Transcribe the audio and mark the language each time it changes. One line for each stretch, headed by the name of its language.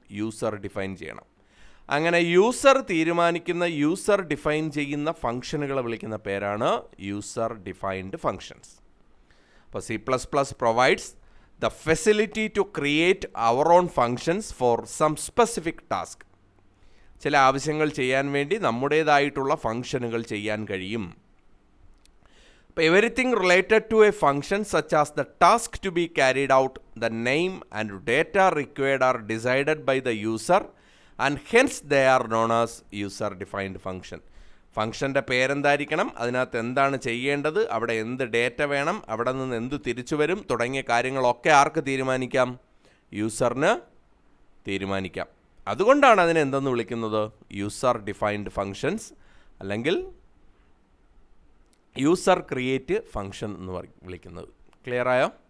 Malayalam: User define ചെയ്യണം. അങ്ങനെ user തീരുമാനിക്കുന്ന, യൂസർ ഡിഫൈൻ ചെയ്യുന്ന ഫങ്ഷനുകളെ വിളിക്കുന്ന പേരാണ് യൂസർ ഡിഫൈൻഡ് ഫങ്ഷൻസ്.
English: അപ്പോൾ C++ provides the facility to create our own functions for some specific task.
Malayalam: ചില ആവശ്യങ്ങൾ ചെയ്യാൻ വേണ്ടി നമ്മുടേതായിട്ടുള്ള ഫങ്ഷനുകൾ ചെയ്യാൻ കഴിയും.
English: Everything related to a function such as the task to be carried out, the name and data required are decided by the user and hence they are known as user defined function.
Malayalam: ഫങ്ഷൻ്റെ പേരെന്തായിരിക്കണം, അതിനകത്ത് എന്താണ് ചെയ്യേണ്ടത്, അവിടെ എന്ത് data വേണം, അവിടെ നിന്ന് എന്ത് തിരിച്ചു വരും, തുടങ്ങിയ കാര്യങ്ങളൊക്കെ ആർക്ക് തീരുമാനിക്കാം? യൂസറിന് തീരുമാനിക്കാം. അതുകൊണ്ടാണ് അതിനെ എന്തെന്ന് വിളിക്കുന്നത്? യൂസർ ഡിഫൈൻഡ് ഫങ്ഷൻസ്, അല്ലെങ്കിൽ യൂസർ ക്രിയേറ്റ് ഫങ്ഷൻ എന്ന് വിളിക്കുന്നത്. ക്ലിയർ ആയോ?